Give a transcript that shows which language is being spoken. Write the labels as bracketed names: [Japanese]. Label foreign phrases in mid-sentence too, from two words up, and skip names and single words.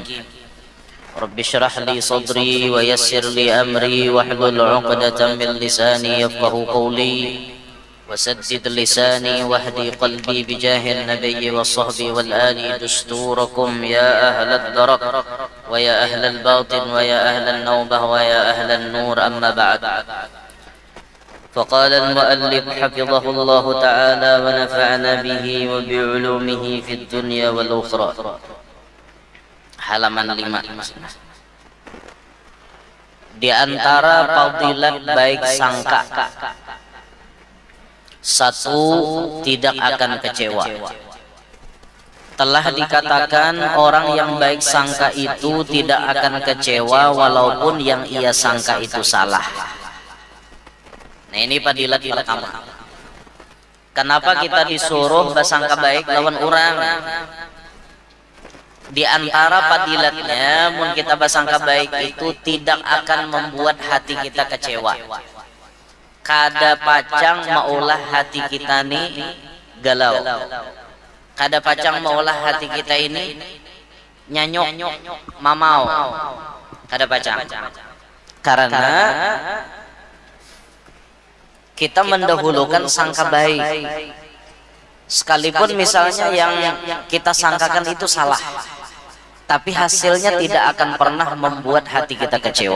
[Arabic] رب اشرح لي صدري ويسر لي أمري واحلل عقدة من لساني يفقه قولي وسدد لساني واهدي قلبي بجاه النبي والصحب والآل دستوركم يا أهل الدرك ويا أهل الباطن ويا أهل النوبة ويا أهل النور أما بعد فقال المؤلف حفظه الله تعالى ونفعنا به وبعلومه في الدنيا والأخرى halaman 5. [Indonesian] Di antara fadilat baik sangka satu tidak akan kecewa telah dikatakan orang yang baik sangka itu tidak akan kecewa walaupun yang ia sangka itu salah. Nah ini padilat pertama. Kenapa kita disuruh bersangka baik lawan orang? Di antara padilatnya, mun kita bersangka baik itu tidak akan membuat hati kita kecewa. [Banjar] Kada pacang maulah hati kita nih galau. Kada pacang maulah hati kita ini nyanyok, mamau. Kada pacang. [Indonesian] Karena kita mendahulukan sangka baik. Sekalipun misalnya yang kita sangkakan itu salah, tapi hasilnya tidak akan pernah membuat hati kita kecewa.